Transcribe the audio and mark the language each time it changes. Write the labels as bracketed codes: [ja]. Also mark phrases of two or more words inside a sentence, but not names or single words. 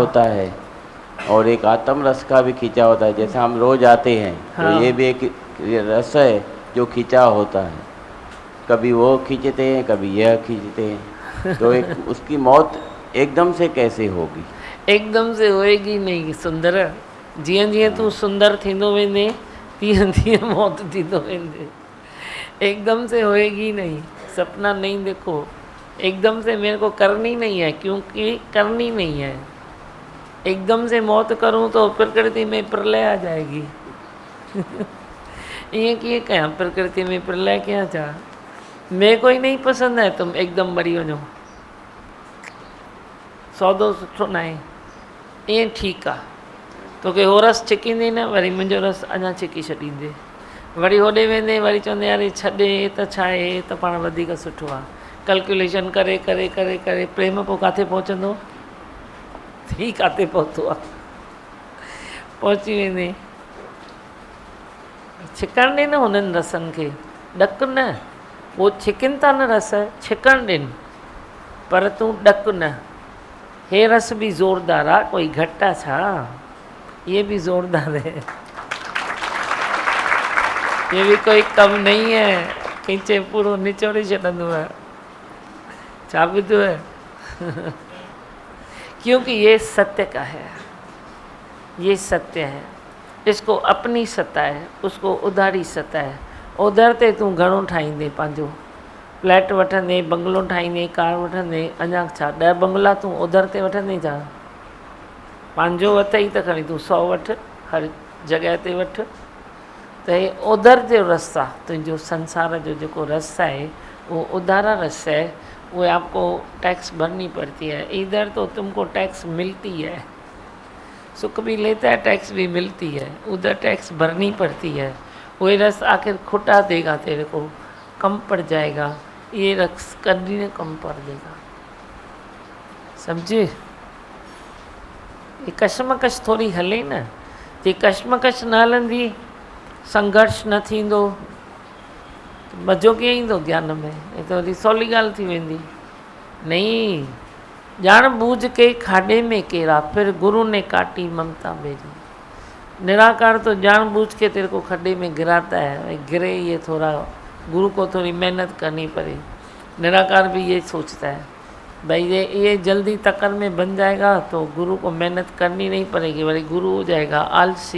[hi] होता है और एक आत्म रस का भी खींचा होता है। जैसे हम रोज आते हैं हाँ। तो ये भी एक रस है जो खींचा होता है, कभी वो खींचते हैं कभी यह खींचते हैं। तो एक उसकी मौत एकदम से कैसे होगी? एकदम से होएगी नहीं सुंदर। [sd] जीअं जीअं तू सुंदर थींदो वेंदे तीअं तीअं मौत थींदो वेंदे। [hi] एकदम से होएगी नहीं, सपना नहीं देखो। एकदम से मेरे को करनी नहीं है, क्योंकि करनी नहीं है। एकदम से मौत करूं तो प्रकृति में प्रलय आ जाएगी। [sd] ये कीअं कयां, [hi] प्रकृति में प्रलय क्या चाह? मेरे को ही नहीं पसंद है तुम एकदम [sd] मरी वञो, सौदो सुठो न आहे। ईअं ठीकु आहे, तोखे हो रस छिकींदे न, वरी मुंहिंजो रस अञा छिकी छॾींदे, वरी होॾे वेंदे वरी चवंदे यार छॾे त छा आहे, त पाण वधीक सुठो आहे। कैलकुलेशन करे करे करे करे प्रेम पोइ किथे पहुचंदो? थी किथे पहुतो आहे? पहुची वेंदे। छिकण ॾे न हुननि रसनि खे, ॾक न। वो छिकनि था न रस, छिकण ॾिन, पर तूं ॾक न। हे रस भी ज़ोरदार आहे, कोई घटि आहे छा? [hi] ये भी ज़ोरदार है, ये भी कोई कम नहीं है। [sd] खींचे पूरो निचोड़े छॾंदो है, छा ॿुधो है? [hi] क्योंकि ये सत्य का है, ये सत्य है। इसको अपनी सत्ता है, उसको उधारी सत्ता है। [sd] उधर ते तूं घणो ठाहींदे पंहिंजो, फ्लैट वठंदे, बंगलो ठाहींदे, कार वठंदे, अञा छा 10 बंगला तूं उधर ते वठंदे छा? पंहिंजो वठई त खणी तूं 100 वठ, हर जॻह ते वठ। त हे उधर जो रस आहे, तुंहिंजो संसार जो जेको रस [hi] है वो उधारा रस है। वो आपको टैक्स भरनी पड़ती है। इधर तो तुमको टैक्स मिलती है, सुख भी लेता है, टैक्स भी मिलती है। उधर टैक्स भरनी पड़ती है। वो रस आखिर खुटा देगा, तेरे को कम पड़ जाएगा। ये रस कभी न कम पड़ देगा, समझे? [sd] ये कशमकश थोड़ी हले न, जे कशमकश न हलंदी, संघर्ष न थींदो, मज़ो कीअं ईंदो ज्ञान में? ये तो वरी सवली ॻाल्हि थी वेंदी। [hi] नहीं, जान बूझ के खाडे में केरा, फिर गुरु ने काटी ममता मेरी। निराकार तो जानबूझ के तेरे को खड्डे में गिराता है, गिरे ये थोड़ा, गुरु को थोड़ी मेहनत करनी पड़े। निराकार भी ये सोचता है भाई ये जल्दी तकर में बन जाएगा तो गुरु को मेहनत करनी नहीं पड़ेगी, वही गुरु हो जाएगा आलसी।